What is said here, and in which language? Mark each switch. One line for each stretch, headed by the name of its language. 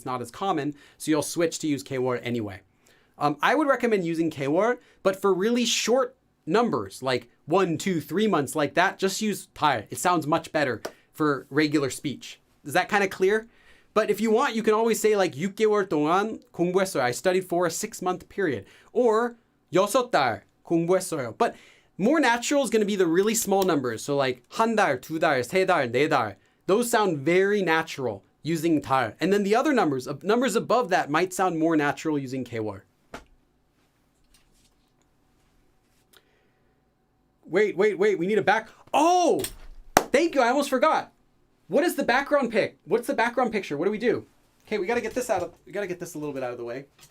English: It's not as common, so you'll switch to use K-word anyway. I would recommend using K-word, but for really short numbers like 1, 2, 3 months like that, just use 달. It sounds much better for regular speech. Is that kind of clear? But if you want, you can always say like
Korean: 6개월 동안 공부했어요.
English: I studied for a 6-month period.
Korean: Or 6달 공부했어요.
English: But more natural is going to be the really small numbers.
Korean: So like 한 달, 두 달, 세 달, 네 달.
English: Those sound very natural using 달. And then the other numbers above that might sound more natural using K-word. Wait. We need a back. Oh, thank you. I almost forgot. What is the background pic? What's the background picture? What do we do? Okay, we got to get this a little bit out of the way.